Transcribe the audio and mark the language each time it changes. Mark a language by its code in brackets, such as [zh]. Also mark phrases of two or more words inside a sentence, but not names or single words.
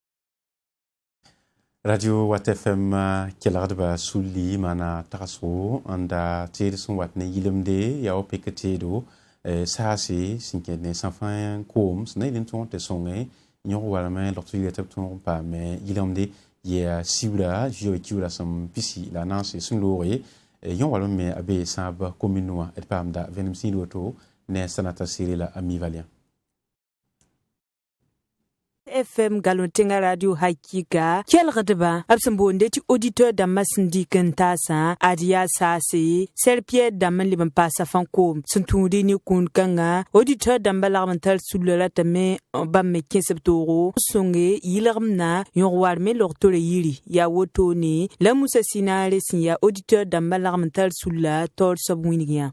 [mos] Radio Wat FM kelgdba sũlli maana tagsgo n da teed sẽn wat ne yɩlemde yaa wa pek teedo saase sẽn kẽnd ne sã fãa koom sẽn na yɩl n tõog tɩ sõnge yõg walame log tɩ yɩla tɩ b tõog n paame yɩlemde yaa sibrã zoe kiuurã sẽn pisi la a naase sẽn looge yõ walme me a bee sãab commune wã d paamda vẽnem sĩid woto ne Sanata Siré la Ami Valian FM Galon-Tenga Radio Hakika kelgdba b sẽn boonde tɩ auditeur dãmbã sẽn dɩk n taasã ad yaa saase Serpierre dãmb n leb n paasa fãn koom sẽn tũudi ne kũund kãnga auditeur dãmbã lagm n tar sũlla ratame bãmb me kẽsb toogo sõnge yɩlgemna yõg war me log tore yiri yaa wotone la Musa Sinaare sẽn yaa auditeur dãmbã lagm n tar sũlla taoor soab wĩneg yã